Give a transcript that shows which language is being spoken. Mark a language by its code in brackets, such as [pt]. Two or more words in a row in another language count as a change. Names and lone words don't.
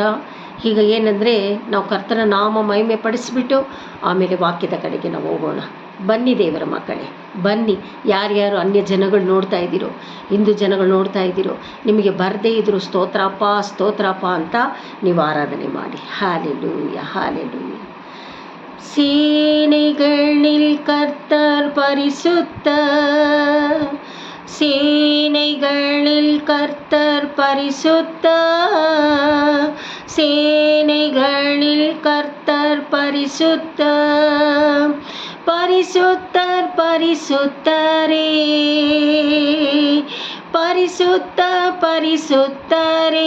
[kn] ಈಗ ಏನಂದರೆ, ನಾವು ಕರ್ತನ ನಾಮ ಮಹಿಮೆ ಪಡಿಸ್ಬಿಟ್ಟು ಆಮೇಲೆ ವಾಕ್ಯದ ಕಡೆಗೆ ನಾವು ಹೋಗೋಣ. ಬನ್ನಿ ದೇವರ ಮಕ್ಕಳೇ, ಬನ್ನಿ. ಯಾರ್ಯಾರು ಅನ್ಯ ಜನಗಳು ನೋಡ್ತಾ ಇದ್ದೀರೋ, ಹಿಂದೂ ಜನಗಳು ನೋಡ್ತಾ ಇದ್ದೀರೋ, ನಿಮಗೆ ಬರದೇ ಇದ್ದರೂ ಸ್ತೋತ್ರಪ್ಪ ಸ್ತೋತ್ರಪ್ಪ ಅಂತ ನೀವು ಆರಾಧನೆ ಮಾಡಿ. [ta] ஹalleluya ஹalleluya. சேனைகளில் கர்த்தர் பரிசுத்தர், சேனைகளில் கர்த்தர் பரிசுத்தர், சேனைகளில் கர்த்தர் பரிசுத்தர், பரிசுத்தர் பரிசுத்தரே, பரிசுத்த பரிசுத்தரே.